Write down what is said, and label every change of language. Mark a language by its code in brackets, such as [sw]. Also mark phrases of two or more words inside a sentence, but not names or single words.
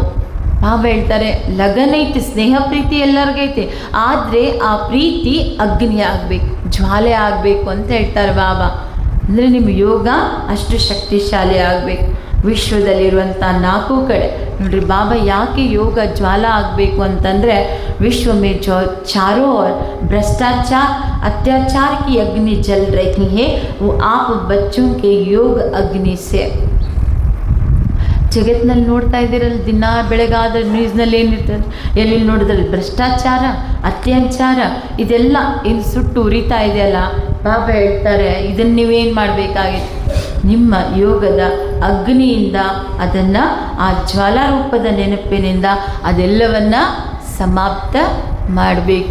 [kn] ಬಾಬಾ ಹೇಳ್ತಾರೆ, ಲಗನ್ ಐತಿ, ಸ್ನೇಹ ಪ್ರೀತಿ ಎಲ್ಲರಿಗೈತೆ, ಆದರೆ ಆ ಪ್ರೀತಿ ಅಗ್ನಿ ಆಗಬೇಕು, ಜ್ವಾಲೆ ಆಗಬೇಕು ಅಂತ ಹೇಳ್ತಾರೆ ಬಾಬಾ. ಅಂದರೆ ನಿಮ್ಮ ಯೋಗ ಅಷ್ಟು ಶಕ್ತಿಶಾಲಿ ಆಗಬೇಕು. ವಿಶ್ವದಲ್ಲಿರುವಂಥ 4 ಕಡೆ ನೋಡ್ರಿ ಬಾಬಾ ಯಾಕೆ ಯೋಗ ಜ್ವಾಲ ಆಗಬೇಕು ಅಂತಂದರೆ, [hi] विश्व में चारों और भ्रष्टाचार अत्याचार की अग्नि जल रही है, वो आप बच्चों के योग अग्नि से. [kn] ಜಗತ್ತಿನಲ್ಲಿ ನೋಡ್ತಾ ಇದ್ದೀರಲ್ಲ, ದಿನ ಬೆಳಗಾದ್ರೆ ನ್ಯೂಸ್ನಲ್ಲಿ ಏನಿರ್ತದೆ, ಎಲ್ಲಿ ನೋಡಿದ್ರೆ ಭ್ರಷ್ಟಾಚಾರ, ಅತ್ಯಾಚಾರ, ಇದೆಲ್ಲ ಇಲ್ಲಿ ಸುಟ್ಟು ಉರಿತಾ ಇದೆಯಲ್ಲ. ಬಾಬಾ ಹೇಳ್ತಾರೆ, ಇದನ್ನು ನೀವೇನು ಮಾಡಬೇಕಾಗಿತ್ತು? ನಿಮ್ಮ ಯೋಗದ ಅಗ್ನಿಯಿಂದ ಅದನ್ನು, ಆ ಜ್ವಾಲಾರೂಪದ ನೆನಪಿನಿಂದ ಅದೆಲ್ಲವನ್ನ ಸಮಾಪ್ತ ಮಾಡಬೇಕು.